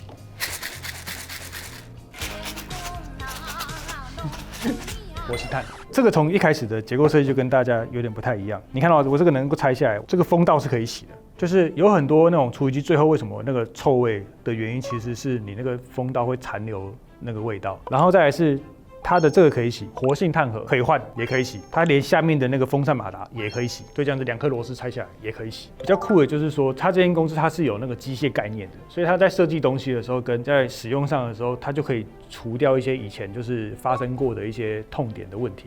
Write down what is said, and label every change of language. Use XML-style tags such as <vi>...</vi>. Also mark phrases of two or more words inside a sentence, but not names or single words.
<zh>活性炭，這個從一開始的結構設計就跟大家有點不太一樣。你看到我這個能夠拆下來，這個風道是可以洗的，就是有很多那種廚餘機最後為什麼那個臭味的原因，其實是你那個風道會殘留那個味道。然後再來是它的這個可以洗，活性炭盒可以換，也可以洗。它連下面的那個風扇馬達也可以洗，就這樣子2顆螺絲拆下來也可以洗。比較酷的就是說，它這間公司它是有那個機械概念的，所以它在設計東西的時候跟在使用上的時候，它就可以除掉一些以前就是發生過的一些痛點的問題。</zh>